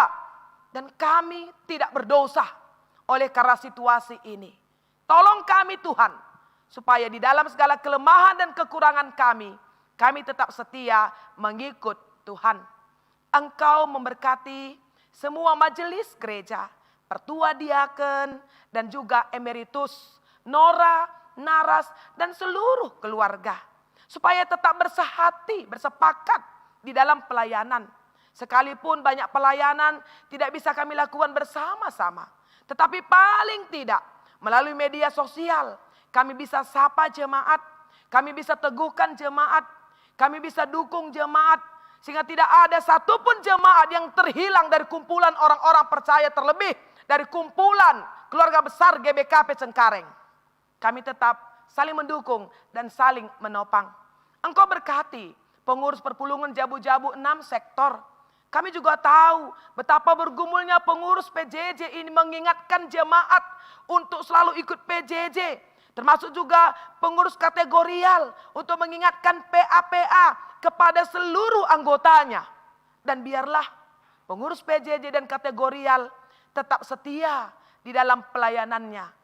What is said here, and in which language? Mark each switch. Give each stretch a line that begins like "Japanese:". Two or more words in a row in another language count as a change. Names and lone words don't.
Indonesian: Dan kami tidak berdosa oleh karena situasi ini. Tolong kami Tuhan, supaya di dalam segala kelemahan dan kekurangan kami tetap setia mengikut Tuhan. Engkau memberkati semua majelis gereja, pertua diaken, dan juga emeritus, Nora, Naras, dan seluruh keluarga. Supaya tetap bersehati, bersepakat di dalam pelayanan. Sekalipun banyak pelayanan tidak bisa kami lakukan bersama-sama. Tetapi paling tidak melalui media sosial kami bisa sapa jemaat, kami bisa teguhkan jemaat, kami bisa dukung jemaat. Sehingga tidak ada satupun jemaat yang terhilang dari kumpulan orang-orang percaya, terlebih dari kumpulan keluarga besar GBKP Cengkareng. Kami tetap saling mendukung dan saling menopang. Engkau berkati pengurus perpulungan Jabu-Jabu 6 sektor. Kami juga tahu betapa bergumulnya pengurus PJJ ini mengingatkan jemaat untuk selalu ikut PJJ. Termasuk juga pengurus kategorial untuk mengingatkan PA-PA kepada seluruh anggotanya. Dan biarlah pengurus PJJ dan kategorial tetap setia di dalam pelayanannya.